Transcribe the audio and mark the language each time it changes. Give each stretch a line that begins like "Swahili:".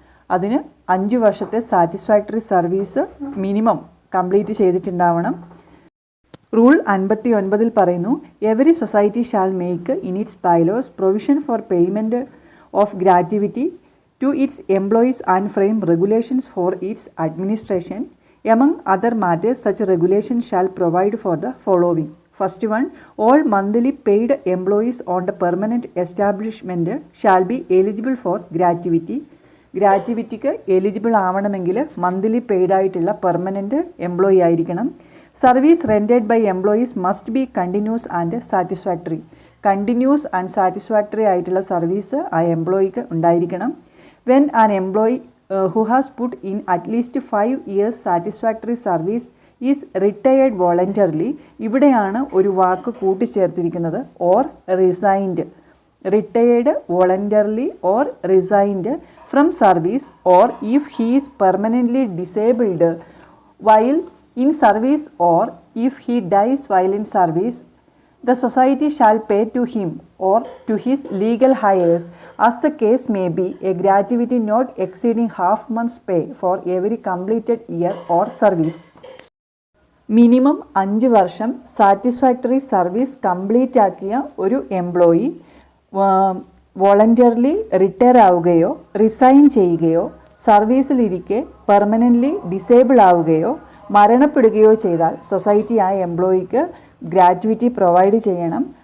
Malayalam: അതിന് 5 വർഷത്തെ satisfactory service minimum complete ചെയ്തിട്ടുണ്ടാവണം.
English: rule 59
Malayalam: പറയുന്നു,
English: Every society shall make in its bylaws provision for payment of gratuity to its employees and frame regulations for its administration. Among other matters, such regulations shall provide for the following. First one, all monthly paid employees on the permanent establishment shall be eligible for gratuity.
Malayalam: ഗ്രാറ്റുവിറ്റിക്ക് eligible ആവണമെങ്കിൽ monthly paid ആയിട്ടുള്ള permanent employee ആയിരിക്കണം.
English: Service rendered by employees must be continuous and satisfactory.
Malayalam: Continuous and satisfactory ആയിട്ടുള്ള service ആ എംപ്ലോയിക്ക് ഉണ്ടായിരിക്കണം.
English: When an employee who has put in at least 5 years satisfactory service is retired voluntarily.
Malayalam: ഇവിടെയാണ് ഒരു വാക്ക് കൂട്ടിച്ചേർത്തിരിക്കുന്നത്,
English: Or resigned. Retired voluntarily or resigned from service, or if he is permanently disabled while in service, or if he dies while in service, the society shall pay to him or to his legal heirs, as the case may be, a gratuity not exceeding half month's pay for every completed year or service.
Malayalam: Minimum 5 വർഷം satisfactory service complete ആക്കിയ ഒരു employee voluntarily retire ആവുകയോ resign ചെയ്യുകയോ സർവീസിലിരിക്കെ permanently disable ആവുകയോ മരണപ്പെടുകയോ ചെയ്താൽ society ആ എംപ്ലോയിക്ക് gratuity provide ചെയ്യണം.